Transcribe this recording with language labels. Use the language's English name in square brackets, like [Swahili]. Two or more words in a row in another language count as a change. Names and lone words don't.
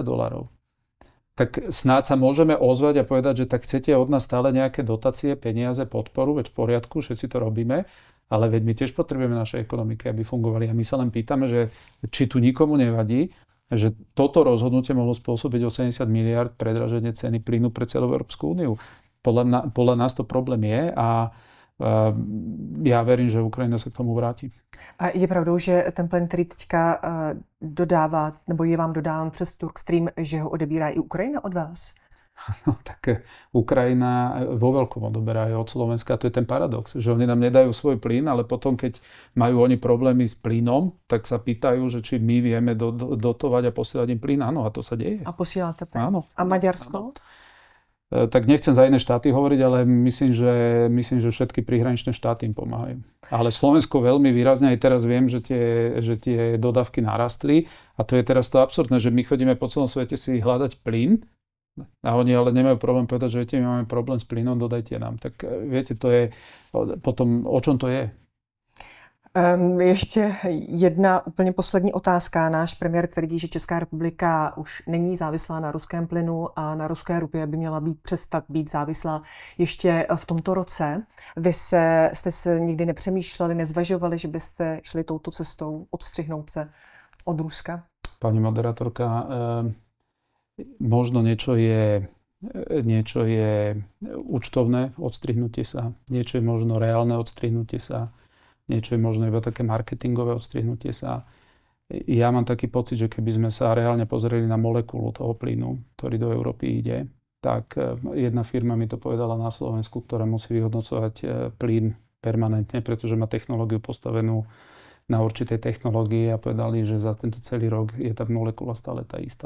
[Slovak] Tak snáď sa môžeme ozvať a povedať, že tak chcete od nás stále nejaké dotácie, peniaze, podporu, veď v poriadku, všetci to robíme, ale veď my tiež potrebujeme naše ekonomiky, aby fungovali. A my sa len pýtame, že či tu nikomu nevadí, že toto rozhodnutie mohlo spôsobiť 80 miliard predraženie ceny plynu pre celú Európsku úniu. Podľa nás to problém je a já verím, že Ukrajina [Czech] se k tomu vrátí. A je pravdou, že ten plyn, který teďka dodává, nebo je vám dodáván přes Turkstream, že ho odebírá i Ukrajina od vás? [Slovak] No, tak Ukrajina vo veľkom odoberá aj od Slovenska. A to je ten paradox, že oni nám nedajú svoj plyn, ale potom, keď majú oni problémy s plynom, tak sa pýtajú, že či my vieme dotovať a posielať im plyn. Áno, a to sa deje. [Czech] A posíláte plyn? [Slovak] Áno. A Maďarsko? Áno. Tak nechcem za iné štáty hovoriť, ale myslím, že všetky prihraničné štáty im pomáhajú. Ale Slovensko veľmi výrazne, aj teraz viem, že tie dodávky narastli a to je teraz to absurdné, že my chodíme po celom svete si hľadať plyn a oni ale nemajú problém povedať, že viete, my máme problém s plynom, dodajte nám. Tak viete, to je potom, o čom to je? [Czech] Ještě jedna úplně poslední otázka. Náš premiér tvrdí, že Česká republika už není závislá na ruském plynu a na ruské ropě by měla přestat být závislá ještě v tomto roce. Vy jste se nikdy nepřemýšleli, nezvažovali, že byste šli touto cestou odstřihnout se od Ruska? [Slovak] Pani moderátorka, možno niečo je účtovné odstrihnutie sa, niečo je možno reálne odstrihnutie sa, niečo je možno iba také marketingové odstrihnutie sa. Ja mám taký pocit, že keby sme sa reálne pozreli na molekulu toho plynu, ktorý do Európy ide, tak jedna firma mi to povedala na Slovensku, ktorá musí vyhodnocovať plyn permanentne, pretože má technológiu postavenú na určitej technológii a povedali, že za tento celý rok je tá molekula stále tá istá.